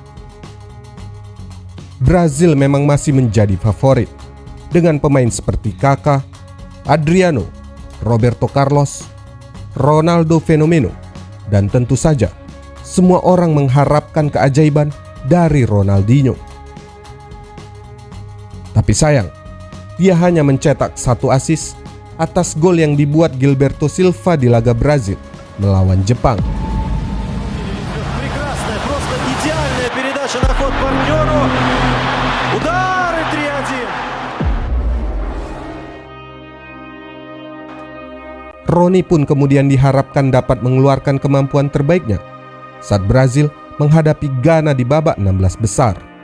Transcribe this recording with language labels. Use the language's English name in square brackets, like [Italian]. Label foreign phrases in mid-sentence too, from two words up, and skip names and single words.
[Indonesian] Brazil memang masih menjadi favorit dengan pemain seperti Kaká, Adriano, Roberto Carlos, Ronaldo Fenomeno, dan tentu saja semua orang mengharapkan keajaiban dari Ronaldinho. Tapi sayang, dia hanya mencetak 1 assist atas gol yang dibuat Gilberto Silva di laga Brazil melawan Jepang. [Russian] Прекрасная, просто идеальная передача на ход партнеру. Удар и 3-1. [Indonesian] Roni pun kemudian diharapkan dapat mengeluarkan kemampuan terbaiknya saat Brazil menghadapi Ghana di babak 16 besar.